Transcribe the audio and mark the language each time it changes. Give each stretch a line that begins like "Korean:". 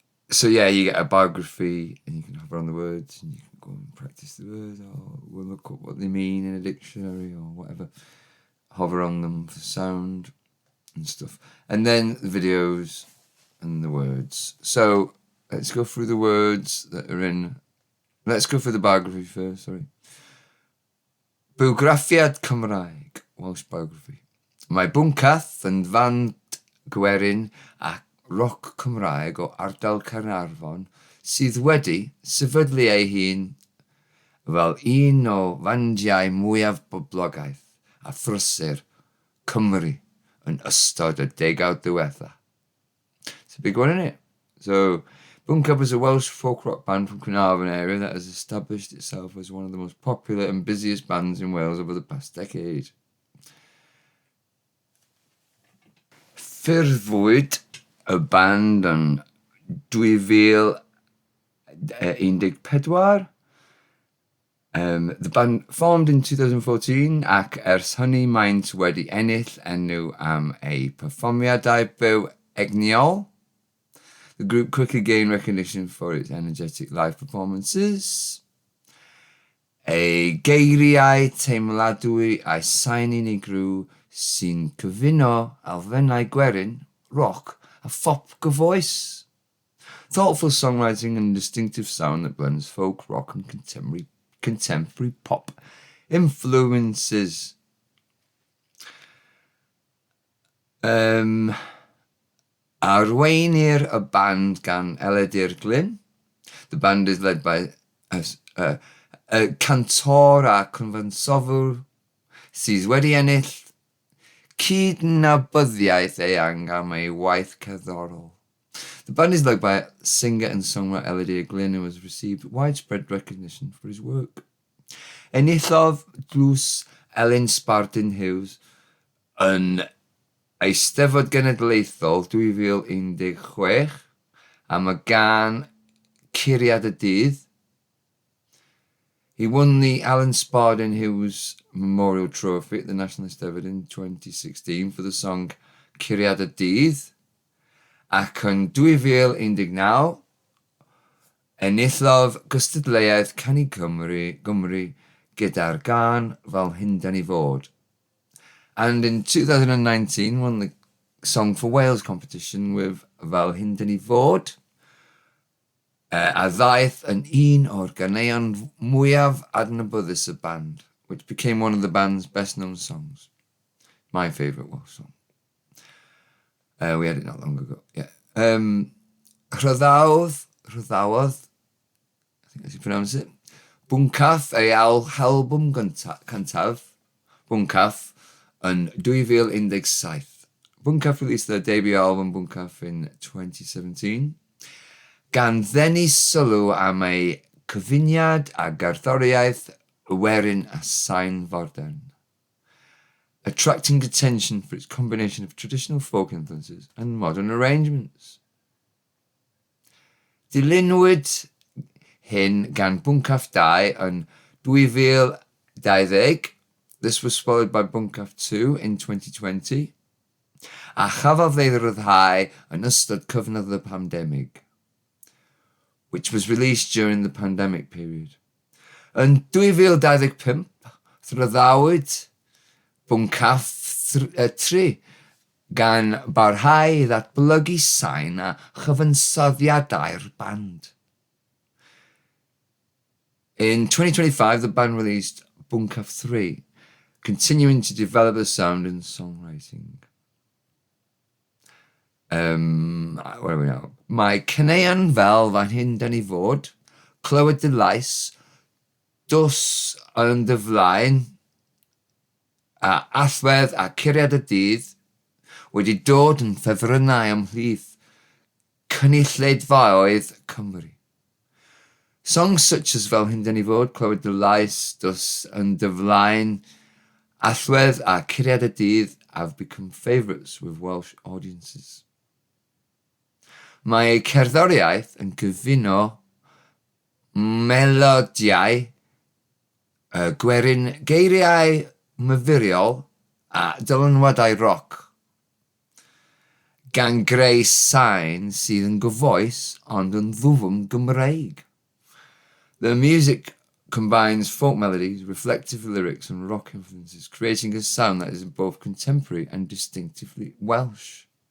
English: So yeah, you get a biography and you can hover on the words and you can go and practice the words or we'll look up what they mean in a dictionary or whatever. Hover on them for sound and stuff. And then the videos and the words. So let's go through the words that are in. Let's go through the biography first, sorry.
Welsh: Bywgraffiad Cymraeg,
English: Welsh biography.
Welsh: Mae Buncath yn fand gwerin ac roc Cymraeg o ardal Caernarfon sydd wedi sefydlu ei hun fel un o fandiau mwyaf boblogaidd a thrysur Cymru yn ystod y 10 diwetha.
English: It's a big one, isn't it? So, Buncath was a Welsh folk rock band from Caernarfon area that has established itself as one of the most popular and busiest bands in Wales over the past decade.
Welsh: Ffurfwyd y band yn 2014.
English: The band formed in 2014
Welsh: ac ers hynny maent wedi ennill enw am ei perfformiadau byw egniol.
English: The group quickly gained recognition for its energetic live performances.
Welsh: Ei geiriau teimladwy a'i sain unigryw sy'n cyfuno elfennau gwerin, rock, a phop gyfoes.
English: Thoughtful songwriting and distinctive sound that blends folk, rock and contemporary pop influences.
Welsh: Arweinir y band gan Eledir Glyn.
English: The band is led by a
Welsh: cantor a cyfansodwr sydd wedi ennill cydnabyddiaeth eang am ei waith cerddorol.
English: The band is led by singer and songwriter Eledir Glyn, who has received widespread recognition for his work.
Welsh: Enillodd drws Elin Spartan Hughes yn Eisteddfod Genedlaethol 2016 am y gan Curiad y Dydd.
English: He won the Alan Spartan Hughes Memorial Trophy at the National Eisteddfod in 2016 for the song Curiad y Dydd.
Welsh: Ac yn 2019, enillodd gystadleuaeth Canu Gymru gyda'r gan Fel Hyndan Ni Fod.
English: And in 2019 won the Song for Wales competition with Fel Hyndan Ni Fod.
Welsh: A ddaeth yn un o'r ganeuon mwyaf adnabyddus y band,
English: which became one of the band's best known songs. My favourite Welsh song. We had it not long ago. Yeah.
Welsh: Rhyddawodd,
English: I think that's how you pronounce it.
Welsh: Bwncath ei album cyntaf, Bwncath, yn 2017.
English: Bwncath released their debut album Bwncath in 2017.
Welsh: Gan ddenu sylw am ei cyfuniad a gerddoriaeth werin a sain fodern,
English: attracting attention for its combination of traditional folk influences and modern arrangements.
Welsh: Dilynwyd hyn gan Bwncath 2 yn 2020.
English: This was followed by Bwncath 2 in 2020.
Welsh: A chafodd ei ryddhau yn ystod cyfnod y pandemig,
English: which was released during the pandemic period.
Welsh: Yn 2025, rhyddawyd Bwncath thri gan barhau i ddatblygu sain a chyfansoddiadau'r band.
English: In 2025, the band released Bwncath 3, continuing to develop the sound and songwriting. Where are we now?
Welsh: Mae caneuon fel Fan Hyndan Ni Fod, Clywed dy Lais, Dws yn dy Flaen, a Allwedd a Curiad y Dydd wedi dod yn ffefrynnau ymhlith cynulleidfaoedd Cymru.
English: Songs such as Fel Hyndan Ni Fod, Clywed dy Lais, Dws yn dy Flaen, Allwedd a Curiad y Dydd have become favourites with Welsh audiences.
Welsh: Mae cerddoriaeth yn cyfuno melodiau, gwerin geiriau myfyriol a dylanwadau roc, gan greu sain sydd yn gyfoes ond yn ddwfn Gymreig.
English: The music combines folk melodies, reflective lyrics and rock influences, creating a sound that is both contemporary and distinctly Welsh.